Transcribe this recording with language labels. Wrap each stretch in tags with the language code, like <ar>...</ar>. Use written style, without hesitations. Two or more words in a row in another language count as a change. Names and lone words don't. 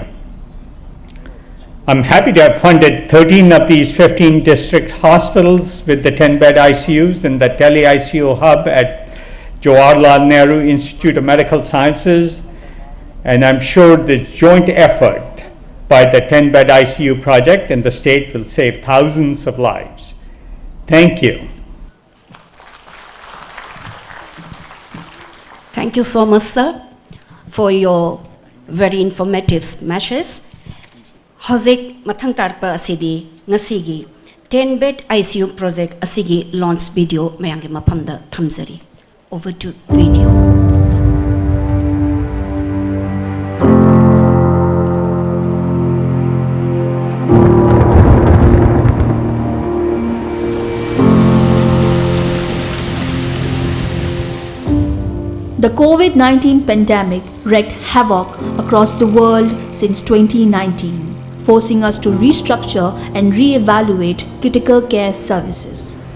<en>I'm happy to have funded 13 of these 15 district hospitals with the 10-bed ICUs and the TeleICU hub at Jawaharlal Nehru Institute of Medical Sciences, and I'm sure the joint effort by the 10-bed ICU project and the state will save thousands of lives. Thank you. Thank you so much, sir, for your very informative messages.</en> <mni>Hozik mathang tarpa asidi ngasigi</mni> <en>10-bed ICU project</en> <mni>asigi</mni> <en>launch video</en> <mni>mayangi mapamda thamzari.</mni> <en>Over to video. The COVID-19 pandemic wreaked havoc across the world since 2019, forcing us to restructure and re-evaluate critical care services.</en>